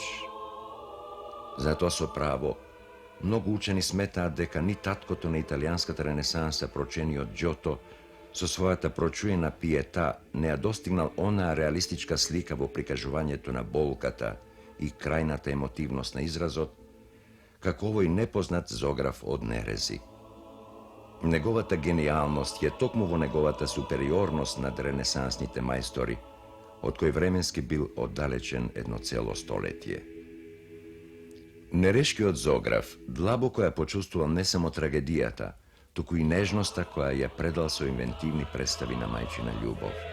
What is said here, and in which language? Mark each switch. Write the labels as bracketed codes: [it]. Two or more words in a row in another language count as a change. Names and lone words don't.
[mk] Затоа со право, многу учени сметаат дека ни таткото на италијанската ренесанса прочениот Џото со својата прочуена пиета не ја достигнал онаа реалистичка слика во прикажувањето на болката и крајната емотивност на изразот, како овој непознат зограф од нерези. Неговата генијалност je токму во неговата супериорност над ренесансните мајстори, од кој временски бил оддалечен едно цело столетие. Нерешкиот зограф длабоко ја почувствувал не само трагедијата, туку и нежноста која ја предал со инвентивни представи на мајчина љубов.